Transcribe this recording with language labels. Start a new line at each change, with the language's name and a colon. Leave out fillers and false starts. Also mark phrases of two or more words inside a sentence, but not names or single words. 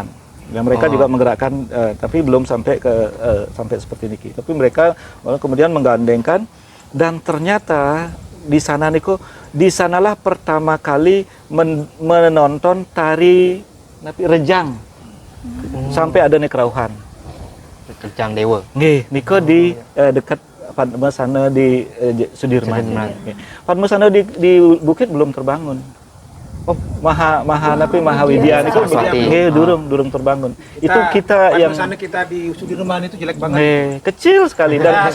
Indonesian: Ya, mereka juga menggerakkan, tapi belum sampai sampai seperti ini. Tapi mereka kemudian menggandengkan, dan ternyata di sana Niko, di sanalah pertama kali menonton tari rejang sampai ada nekrauhan. Rejang Dewa. Nggih, Niko di dekat Padma sana di Sudirman. Padma sana di bukit belum terbangun. Maha Widya itu durung terbangun. Itu kita yang sana kita di Sudirman itu jelek banget. Kecil sekali dan